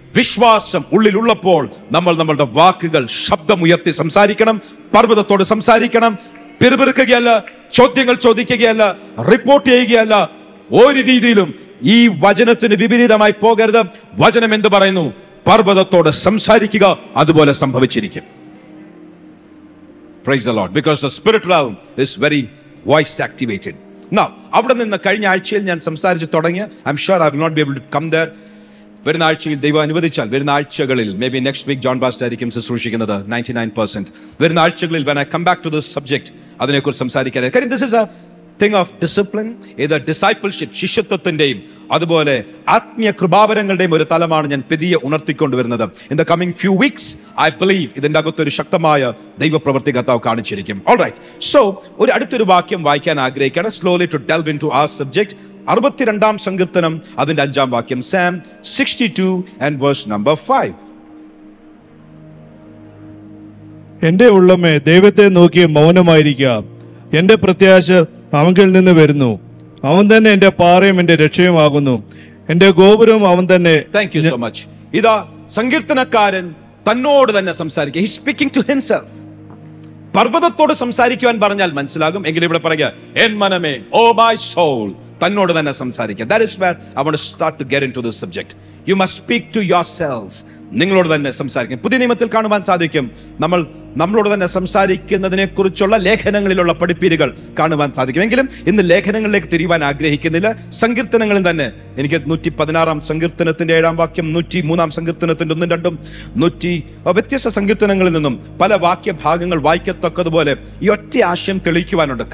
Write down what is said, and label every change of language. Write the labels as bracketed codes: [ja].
[ml] വിശ്വാസം ഉള്ളിലുള്ളപ്പോൾ നമ്മൾ നമ്മളുടെ വാക്കുകൾ ശബ്ദമുയർത്തി സംസാരിക്കണം. പർവ്വതത്തോട് സംസാരിക്കണം. പിറുപിറുക്കുകയല്ല, ചോദ്യങ്ങൾ ചോദിക്കുകയല്ല, റിപ്പോർട്ട് ചെയ്യുകയല്ല. ഒരു രീതിയിലും ഈ വചനത്തിന് വിപരീതമായി പോകരുത്. വചനം എന്ത് പറയുന്നു? പർവ്വതത്തോട് സംസാരിക്കുക, അതുപോലെ സംഭവിച്ചിരിക്കും. [en] Praise the Lord, because the spirit realm is very voice activated. Now, [ml] അവിടെ നിന്ന് കഴിഞ്ഞ ആഴ്ചയിൽ ഞാൻ സംസാരിച്ച് തുടങ്ങിയ, [en] I'm sure I will not be able to come there. [ml] വരുന്ന ആഴ്ചയിൽ ദൈവം അനുവദിച്ചാൽ, വരുന്ന ആഴ്ചകളിൽ, [en] maybe next week [ml] John pastor ആയിരിക്കും ശുശ്രൂഷിക്കുന്നത് 99%. വരുന്ന ആഴ്ചകളിൽ [en] when I come back to this subject, [ml] അതിനെക്കുറിച്ച് സംസാരിക്കാൻ. കാര്യം [en] this is a thing of discipline, [ml] ഇത് ഡിസൈപ്പിൾഷിപ്പ്, ശിഷ്യത്വത്തിന്റെയും അതുപോലെ ആത്മീയ കൃപാവരങ്ങളുടെയും ഒരു തലമാണ് ഞാൻ പതിയെ ഉണർത്തിക്കൊണ്ടുവരുന്നത്. [en] in the coming few weeks I believe [ml] ഇതിന്റെ അകത്തൊരു ശക്തമായ ദൈവപ്രവൃത്തി കർത്താവ് കാണിച്ചിരിക്കും. ഓൾറൈറ്റ്, സോ ഒരു അടുത്തൊരു വാക്യം വായിക്കാൻ ആഗ്രഹിക്കുകയാണ്. [en] Slowly to delve into ആ subject. [ml] 62 സങ്കീർത്തനം അതിന്റെ 5 വാക്യം. [en] Psalm 62 and verse number 5. [ml] എന്റെ ഉള്ളമേ, ദൈവത്തെ നോക്കി മൗനമായിരിക്കുക. എന്റെ പ്രത്യാശ അവങ്കിൽ നിന്ന് വരുന്നു. അവൻ തന്നെ എന്റെ പാറയും എന്റെ രക്ഷയുമാകുന്നു. എന്റെ ഗോപുരവും അവൻ തന്നെ. [en] Thank you so much. [ml] ഇതാ സങ്കീർത്തനക്കാരൻ തന്നോട് തന്നെ സംസാരിക്കുക. [en] He speaking to himself. [ml] പർവ്വതത്തോട് സംസാരിക്കുവാൻ പറഞ്ഞാൽ മനസ്സിലാകും. എങ്കിലും ഇവിടെ പറയുക, എൻ മനമേ, [en] oh my soul, [ml] തന്നോട് തന്നെ സംസാരിക്കുക. [en] That is where I want to start to get into this subject. You must speak to yourselves. [ml] നിങ്ങളോട് തന്നെ സംസാരിക്കും. പുതിയ നിയമത്തിൽ കാണുവാൻ സാധിക്കും, നമ്മളോട് തന്നെ സംസാരിക്കുന്നതിനെ കുറിച്ചുള്ള ലേഖനങ്ങളിലുള്ള പഠിപ്പീരുകൾ കാണുവാൻ സാധിക്കും. എങ്കിലും ഇന്ന് ലേഖനങ്ങളിലേക്ക് തിരിയുവാൻ ആഗ്രഹിക്കുന്നില്ല. സങ്കീർത്തനങ്ങളിൽ തന്നെ എനിക്ക് 116 സങ്കീർത്തനത്തിന്റെ 7 വാക്യം, 103 സങ്കീർത്തനത്തിന്റെ 1, 2, വ്യത്യസ്ത സങ്കീർത്തനങ്ങളിൽ നിന്നും പല വാക്യഭാഗങ്ങൾ വായിക്കത്തക്കതുപോലെ ഈ ഒറ്റ ആശയം തെളിയിക്കുവാനുണ്ട്.